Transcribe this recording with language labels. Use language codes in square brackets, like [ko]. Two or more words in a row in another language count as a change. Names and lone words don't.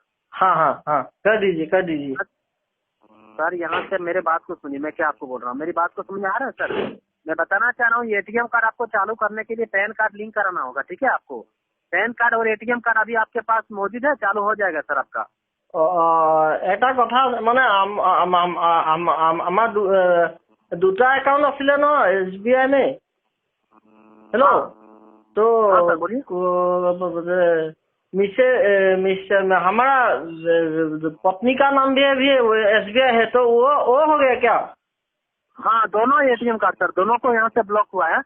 [hi] हाँ कर दीजिए। सर यहाँ से मेरे बात को सुनिए, मैं क्या आपको बोल रहा हूँ, मेरी बात को समझ आ रहा है सर? मैं बताना चाह रहा हूँ [en] ATM card [hi] आपको चालू करने के लिए [en] PAN card [hi] लिंक कराना होगा, ठीक है? आपको [en] PAN card [hi] और [en] ATM card [hi] अभी आपके पास मौजूद है, चालू हो जाएगा सर आपका। [as] এটা কথা মানে আমাৰ দুটা একাউণ্ট আছিলে ন SBI में। [hi] हेलो, तो हाँ सर बोलिए। हमारा पत्नी का नाम भी SBI है, तो वो हो गया क्या? हाँ, दोनों [en] ATM card [hi] सर, दोनों को यहाँ से ब्लॉक हुआ है।